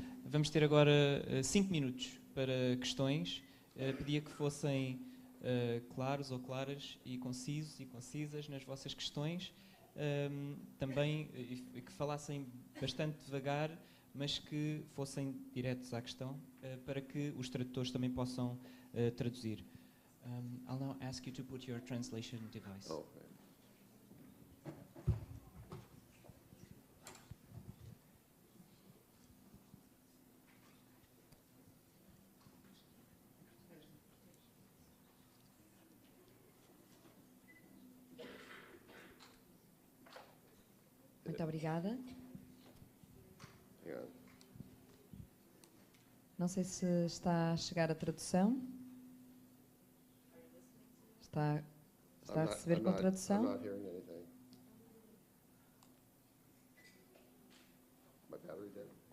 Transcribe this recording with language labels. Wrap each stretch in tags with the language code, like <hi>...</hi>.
<pt>Vamos ter agora 5 minutos para questões. Pedia que fossem claros ou claras e concisos e concisas nas vossas questões, também que falassem bastante devagar, mas que fossem diretos à questão, para que os tradutores também possam traduzir.</pt> <en>I'll now ask you to put your translation device. Oh.</en> <pt>Muito obrigada. Yeah. Não sei se está a chegar a tradução. Está a receber com a tradução?</pt> <en>I'm not hearing anything. My battery dead?</en>